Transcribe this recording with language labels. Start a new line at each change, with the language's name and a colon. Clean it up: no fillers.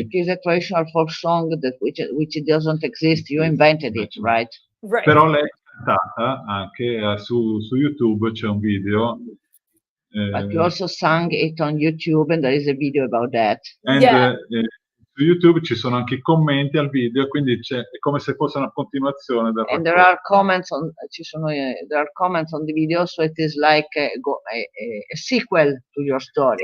English: It is a traditional folk song which doesn't exist. You invented it, right? Right.
Italian: Però lei è cantata anche su YouTube, c'è un video.
English: But you also sang it on YouTube, and there is a video about that. Yeah.
Italian: Su YouTube ci sono anche i commenti al video, quindi è come se fosse una continuazione del
English: And
Italian: racconto.
English: there are comments on there are comments on the video, so it is like a sequel to your story.